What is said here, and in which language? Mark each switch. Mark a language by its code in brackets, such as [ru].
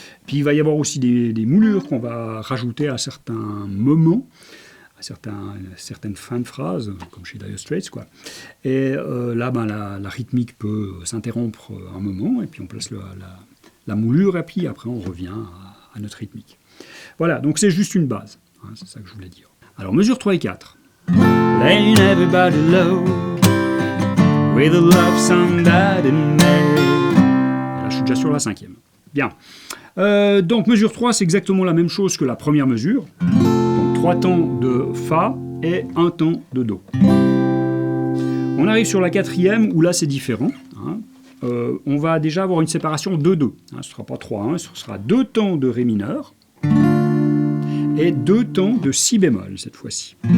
[fr] Puis, il va y avoir aussi des moulures qu'on va rajouter à certains moments, à certaines fins de phrases, comme chez Dire Straits, quoi. Et là, la rythmique peut s'interrompre un moment, et puis on place la moulure, et puis après, on revient à notre rythmique. Voilà, donc c'est juste une base. Hein, c'est ça que je voulais dire. Alors, mesure 3 et 4. [en] Laying everybody low with a love song that it made. [fr] Là, je suis déjà sur la 5e. Bien. Donc, mesure 3, c'est exactement la même chose que la première mesure. Donc, 3 temps de Fa et 1 temps de Do. On arrive sur la 4e, où là, c'est différent. Hein. On va déjà avoir une séparation 2-2. Hein, ce ne sera pas 3-1, ce sera 2 temps de Ré mineur et 2 temps de Si bémol, cette fois-ci.